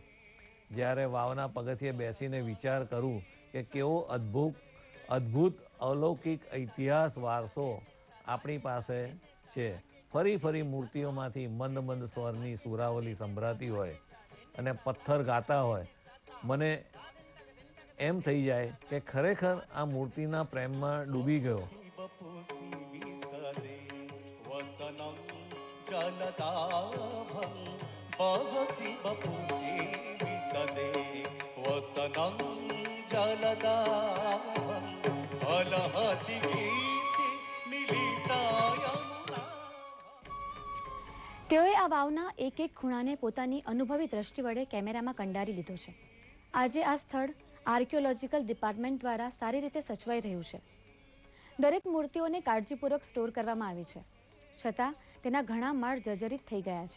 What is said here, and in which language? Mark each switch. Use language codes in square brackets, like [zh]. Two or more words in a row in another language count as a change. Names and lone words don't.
[gu] જ્યારે વાવના પગથિયે બેસીને વિચાર કરું કે કેવો અદ્ભુત અલૌકિક ઇતિહાસ વારસો આપણી પાસે છે. ફરી મૂર્તિઓમાંથી મંદ સ્વરની સુરાવલી સંભળાતી હોય અને પથ્થર ગાતા હોય, મને એમ થઈ જાય કે ખરેખર આ મૂર્તિના પ્રેમમાં ડૂબી ગયો. [sa] बहसि बपुषि विसदे वसनं जलदाभं अलहति गीति मिलिता यमुना. [gu] તેઓએ આ વાવના એક ખૂણાને પોતાની અનુભવી દ્રષ્ટિ વડે કેમેરામાં કંડારી લીધો છે. આજે આ સ્થળ [en] archaeological department [gu] દ્વારા સારી રીતે સચવાઈ રહ્યું છે. દરેક મૂર્તિઓને કાળજીપૂર્વક સ્ટોર કરવામાં આવી છે, છતાં તેના ઘણા માળ જર્જરિત થઈ ગયા છે.